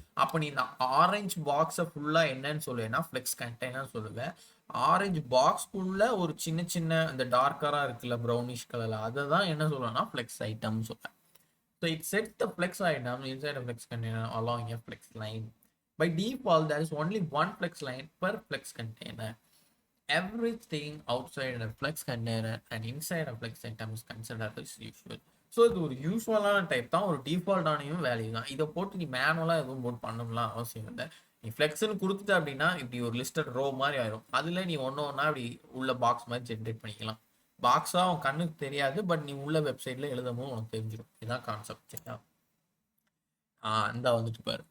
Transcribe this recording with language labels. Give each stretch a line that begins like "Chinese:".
Tamil: அப்போ நீ இந்த ஆரஞ்சு பாக்ஸை ஃபுல்லாக என்னன்னு சொல்லுவேன்னா ஃப்ளெக்ஸ் கண்டெய்னர் சொல்லுவேன். ஆரஞ்சு பாக்ஸ்க்குள்ள ஒரு சின்ன சின்ன இந்த டார்க்கராக இருக்குல்ல, ப்ரௌனிஷ் கலரில், அதை தான் என்ன சொல்லுவேன்னா ஃப்ளெக்ஸ் ஐட்டம் சொல்லுவேன்.
English: So it set the flex item inside a flex container along a flex line. By default, there is only one flex line per flex container. Everything outside a flex container and inside a flex item is considered as usual.
Tamil: So இது ஒரு யூஸ்வலான type தான், ஒரு டிஃபால்ட்டானையும் value தான். இதை போட்டு நீ மேனுவலாக எதுவும் போட்டு பண்ணணும்லாம் அவசியம் இல்லை. நீ ஃப்ளெக்ஸ்ன்னு கொடுத்துட்ட அப்படின்னா இப்படி ஒரு லிஸ்டட் ரோ மாதிரி ஆயிரும். அதில் நீ ஒன்று ஒன்றா இப்படி உள்ள பாக்ஸ் மாதிரி ஜென்ரேட் பண்ணிக்கலாம். பாக்ஸாக உன் கண்ணுக்கு தெரியாது, பட் நீ உள்ள வெப்சைட்டில் எழுதும்போது உனக்கு தெரிஞ்சிடும். இதுதான் கான்செப்ட். சரியா? இந்த வந்துட்டு பாரு.